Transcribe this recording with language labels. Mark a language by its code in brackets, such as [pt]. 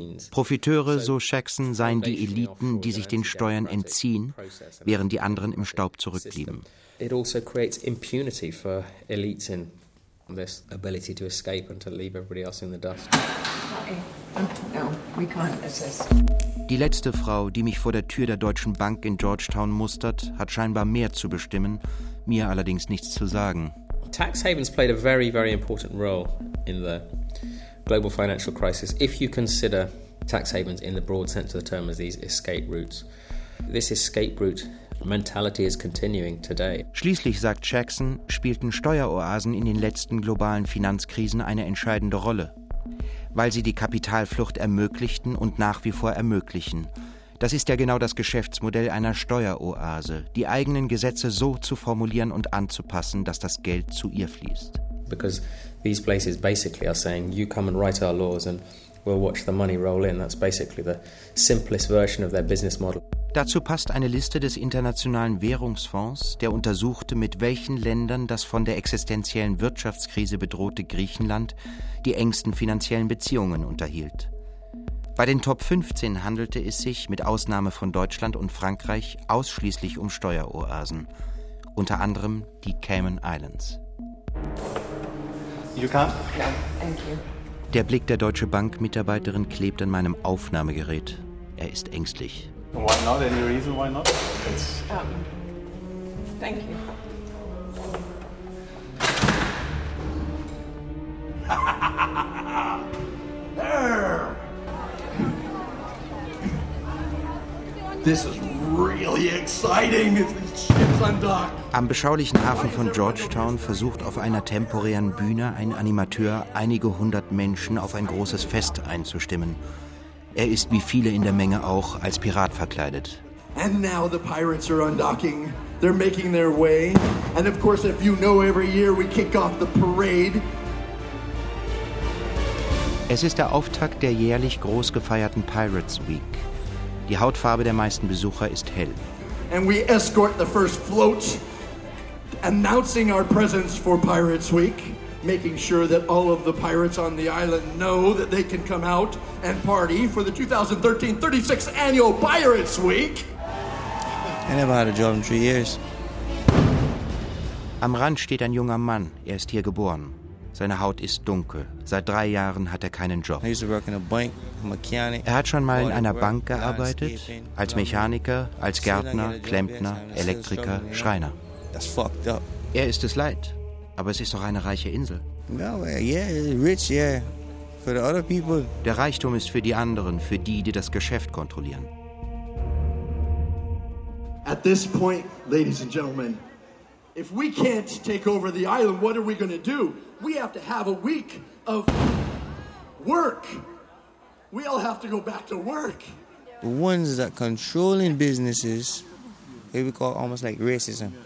[de] Profiteure, so Jackson, seien die Eliten, die sich den Steuern entziehen, während die anderen im Staub zurückblieben. [en] It also creates impunity for elites in this ability to escape and to leave everybody else in the dust. [de] Die letzte Frau, die mich vor der Tür der Deutschen Bank in Georgetown mustert, hat scheinbar mehr zu bestimmen, mir allerdings nichts zu sagen. [en] Tax havens played a very, very important role in the global financial crisis, if you consider tax havens in the broad sense of the term as these escape routes. This escape route mentality is continuing today. [de] Schließlich, sagt Jackson, spielten Steueroasen in den letzten globalen Finanzkrisen eine entscheidende Rolle. Weil sie die Kapitalflucht ermöglichten und nach wie vor ermöglichen. Das ist ja genau das Geschäftsmodell einer Steueroase, die eigenen Gesetze so zu formulieren und anzupassen, dass das Geld zu ihr fließt. [en] Because these places basically are saying, you come and write our laws and we'll watch the money roll in. That's basically the simplest version of their business model. [de] Dazu passt eine Liste des Internationalen Währungsfonds, der untersuchte, mit welchen Ländern das von der existenziellen Wirtschaftskrise bedrohte Griechenland die engsten finanziellen Beziehungen unterhielt. Bei den Top 15 handelte es sich, mit Ausnahme von Deutschland und Frankreich, ausschließlich um Steueroasen, unter anderem die Cayman Islands. [en] You can? Yeah, thank you. [de] Der Blick der Deutsche Bank-Mitarbeiterin klebt an meinem Aufnahmegerät. Er ist ängstlich. [en] Why not? Any reason why not? Thank you. There! This is really exciting if these ships undock. [de] Am beschaulichen Hafen von Georgetown versucht auf einer temporären Bühne ein Animateur, einige hundert Menschen auf ein großes Fest einzustimmen. Er ist, wie viele in der Menge auch, als Pirat verkleidet. [en] And now the pirates are undocking. They're making their way. And of course, if you know, every year we kick off the parade. [de] Es ist der Auftakt der jährlich groß gefeierten Pirates Week. Die Hautfarbe der meisten Besucher ist hell. [en] And we escort the first float, announcing our presence for Pirates Week. Making sure that all of the pirates on the island know that they can come out and party for the 2013-36 annual Pirates Week. I never had a job in 3 years. [de] Am Rand steht ein junger Mann. Er ist hier geboren. Seine Haut ist dunkel. Seit 3 Jahren hat er keinen Job. [en] I used to work in a bank, a mechanic. [de] Er hat schon mal in einer Bank gearbeitet. Als Mechaniker, als Gärtner, Klempner, Elektriker, Schreiner. [en] That's fucked up. [de] Er ist es leid. Aber es ist doch eine reiche Insel. [en] No, yeah, rich, yeah. For the other people. [de] Der Reichtum ist für die anderen, für die, die das Geschäft kontrollieren. [en] At this point, ladies and gentlemen, if we can't take over the island, what are we going to do? We have to have a week of work. We all have to go back to work. The ones that controlling businesses, they we call almost like racism.